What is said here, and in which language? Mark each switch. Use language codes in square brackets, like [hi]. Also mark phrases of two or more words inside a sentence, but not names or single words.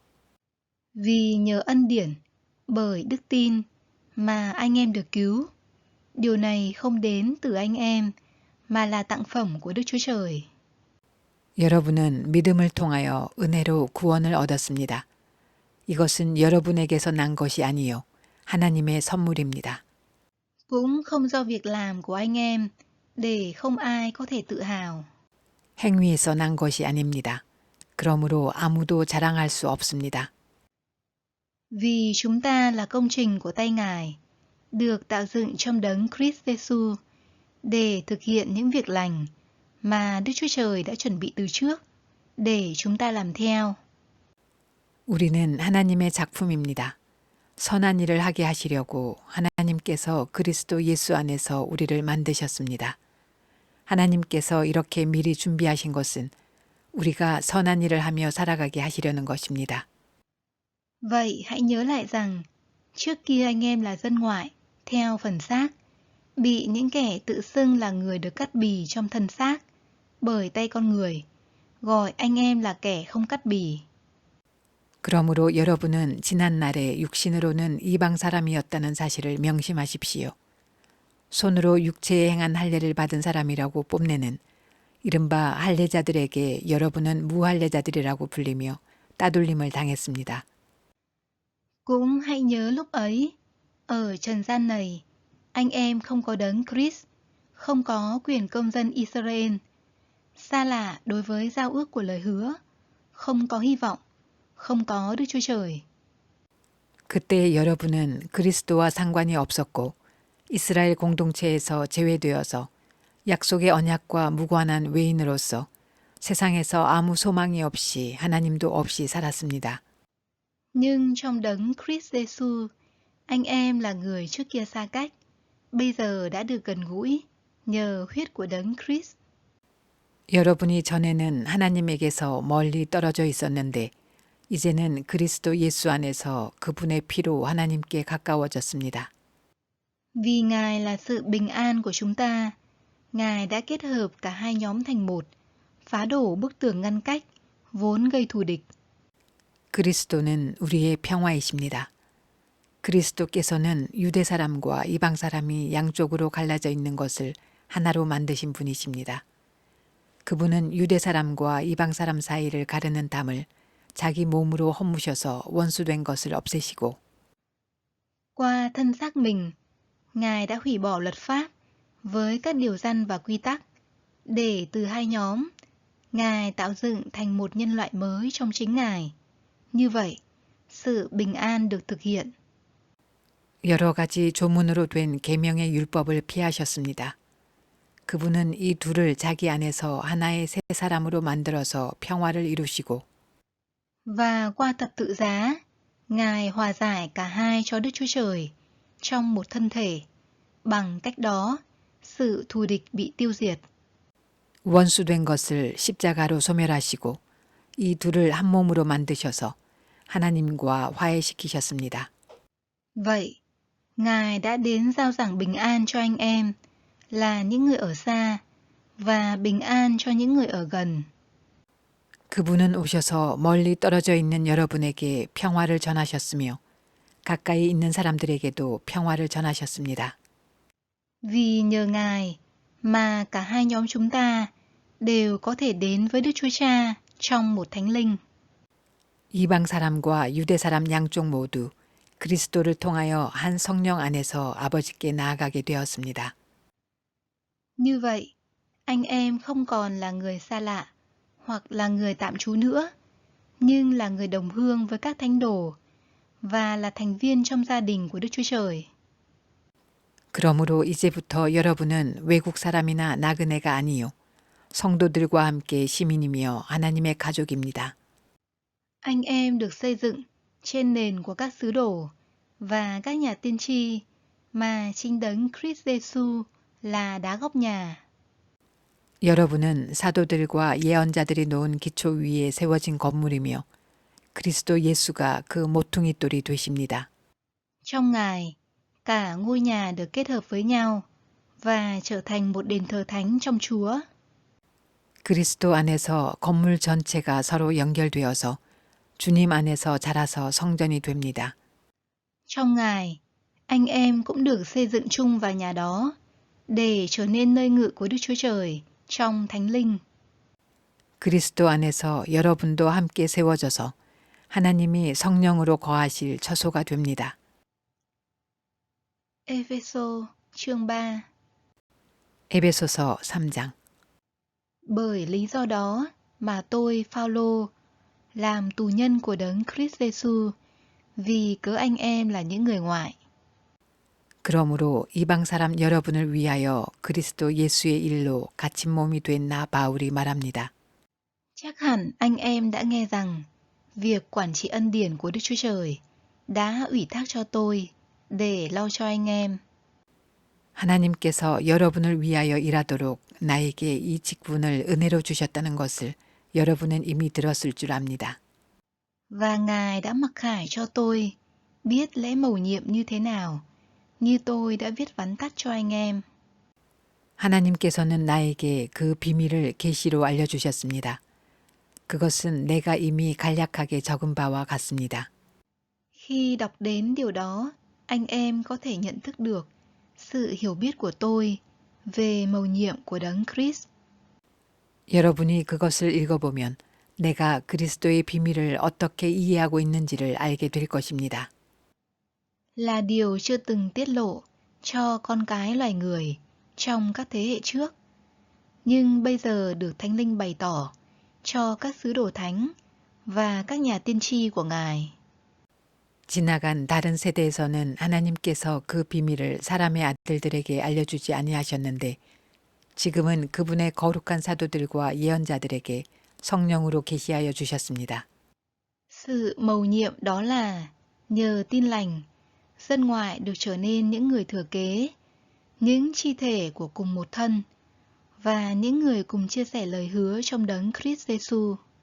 [vi] Vì nhờ ân điển, bởi đức tin mà anh em được cứu. Điều này không đến từ anh em, mà là tặng phẩm của Đức Chúa Trời. [ko] 여러분은 믿음을 통하여 은혜로 구원을 얻었습니다. 이것은 여러분에게서 난 것이 아니요 하나님의 선물입니다. [vi] Cũng không do việc làm của anh em, để không ai có thể tự hào. [ko] 행위에서 난 것이 아닙니다. 그러므로 아무도 자랑할 수 없습니다. [vi] Vì chúng ta là công trình của tay Ngài, được tạo dựng trong đấng Christ Jesus để thực hiện những việc lành mà Đức Chúa Trời đã chuẩn bị từ trước để chúng ta làm theo. [ko] 우리는 하나님의 작품입니다. 선한 일을 하게 하시려고 하나님께서 그리스도 예수 안에서 우리를 만드셨습니다. 하나님께서 이렇게 미리 준비하신 것은 우리가 선한 일을 하며 살아가게 하시려는 것입니다. [vi] Vậy hãy nhớ lại rằng, trước kia anh em là dân ngoại, theo phần xác, bị những kẻ tự xưng là người được cắt bì trong thân xác, bởi tay con người, gọi anh em là kẻ không cắt bì. [ko] 그러므로 여러분은 지난 날에 육신으로는 이방 사람이었다는 사실을 명심하십시오. 손으로 육체에 행한 할례를 받은 사람이라고 뽐내는 이른바 할례자들에게 여러분은 무할례자들이라고 불리며 따돌림을 당했습니다. [vi] Cũng hãy nhớ lúc ấy, ở trần gian này, anh em không có đấng Christ, không có quyền công dân Israel, xa lạ đối với giao ước của lời hứa, không có hy vọng, không có Đức Chúa Trời. [ko] 그때 여러분은 그리스도와 상관이 없었고 이스라엘 공동체에서 제외되어서 약속의 언약과 무관한 외인으로서 세상에서 아무 소망이 없이 하나님도 없이 살았습니다. [vi] Nhưng trong đấng Christ Jesus, anh em là người trước kia xa cách, bây giờ đã được gần gũi nhờ huyết của đấng Christ. [ko] 여러분이 전에는 하나님에게서 멀리 떨어져 있었는데 이제는 그리스도 예수 안에서 그분의 피로 하나님께 가까워졌습니다. [vi] Vì Ngài là sự bình an của chúng ta, Ngài đã kết hợp cả hai nhóm thành một, phá đổ bức tường ngăn cách, vốn gây thù địch. [ko] 그리스도는 우리의 평화이십니다. 그리스도께서는 유대 사람과 이방 사람이 양쪽으로 갈라져 있는 것을 하나로 만드신 분이십니다. 그분은 유대 사람과 이방 사람 사이를 가르는 담을 자기 몸으로 허무셔서 원수된 것을 없애시고 [vi] Qua thân xác mình, Ngài đã hủy bỏ luật pháp với các điều răn và quy tắc, để từ hai nhóm, Ngài tạo dựng thành một nhân loại mới trong chính Ngài. Như vậy, sự bình an được thực hiện. [ko] 여러 가지 조문으로 된 계명의 율법을 피하셨습니다. 그분은 이 둘을 자기 안에서 하나의 새 사람으로 만들어서 평화를 이루시고 [vi] Và qua thập tự giá, Ngài hòa giải cả hai cho Đức Chúa Trời trong một thân thể. Bằng cách đó, sự thù địch bị tiêu diệt. [ko] 원수된 것을 십자가로 소멸하시고 이 둘을 한 몸으로 만드셔서 하나님과 화해시키셨습니다. [vi] Vậy, Ngài đã đến giao giảng bình an cho anh em, là những người ở xa, và bình an cho những người ở gần. [ko] 그분은 오셔서 멀리 떨어져 있는 여러분에게 평화를 전하셨으며 가까이 있는 사람들에게도 평화를 전하셨습니다. [vi] Vì nhờ Ngài mà cả hai nhóm chúng ta đều có thể đến với Đức Chúa Cha trong một thánh linh. [ko] 이방 사람과 유대 사람 양쪽 모두 그리스도를 통하여 한 성령 안에서 아버지께 나아가게 되었습니다. [vi] Như vậy, anh em không còn là người xa lạ hoặc là người tạm trú nữa, nhưng là người đồng hương với các thánh đồ và là thành viên trong gia đình của Đức Chúa Trời. [ko] 그러므로 이제부터 여러분은 외국 사람이나 나그네가 아니요 성도들과 함께 시민이며 하나님의 가족입니다. [vi] Anh em được xây dựng trên nền của các sứ đồ và các nhà tiên tri mà chính đấng Christ Jesus là đá góc nhà. [ko] 여러분은 사도들과 예언자들이 놓은 기초 위에 세워진 건물이며 그리스도 예수가 그 모퉁이 돌이 되십니다. [vi] Trong Ngài, cả ngôi nhà được kết hợp với nhau và trở thành một đền thờ thánh trong Chúa. [ko] 그리스도 안에서 건물 전체가 서로 연결되어서 주님 안에서 자라서 성전이 됩니다. [vi] Trong Ngài, anh em cũng được xây dựng chung vào nhà đó để trở nên nơi ngự của Đức Chúa Trời trong Thánh Linh. [ko] 그리스도 안에서 여러분도 함께 세워져서 하나님이 성령으로 거하실 처소가 됩니다. [vi] Ê-phê-sô chương 3. [ko] 에베소서 3장. [vi] Bởi lý do đó mà tôi, Phao-lô, làm tù nhân của đấng Christ Jesus vì cớ anh em là những người ngoại. [ko] 그러므로 이방 사람 여러분을 위하여 그리스도 예수의 일로 갇힌 몸이 된 나 바울이 말합니다. [vi] Chắc hẳn anh em đã nghe rằng việc quản trị ân điển của Đức Chúa Trời đã ủy thác cho tôi để lo cho anh em. [ko] 하나님께서 여러분을 위하여 일하도록 나에게 이 직분을 은혜로 주셨다는 것을 여러분은 이미 들었을 줄 압니다. [vi] Và Ngài đã mặc khải cho tôi biết lễ mầu nhiệm như thế nào, như tôi đã viết vắn tắt cho anh em. [ko] 하나님께서는 나에게 그 비밀을 계시로 알려주셨습니다. 그것은 내가 이미 간략하게 적은 바와 같습니다. [vi] Khi đọc đến điều đó, anh em có thể nhận thức được sự hiểu biết của tôi về mầu nhiệm của đấng Christ. [ko] 여러분이 그것을 읽어보면 내가 그리스도의 비밀을 어떻게 이해하고 있는지를 알게 될 것입니다. [vi] Là điều chưa từng tiết lộ cho con cái loài người trong các thế hệ trước, nhưng bây giờ được Thánh Linh bày tỏ cho các sứ đồ thánh và các nhà tiên tri của Ngài. [ko] 지나간 다른 세대에서는 하나님께서 그 비밀을 사람의 아들들에게 알려주지 아니하셨는데 지금은 그분의 거룩한 사도들과 예언자들에게 성령으로 계시하여 주셨습니다. [vi] Sự mầu nhiệm đó là nhờ tin lành, dân ngoại được trở nên những người thừa kế, những chi thể của cùng một thân và những người cùng chia sẻ lời hứa trong đấng Christ Jesus.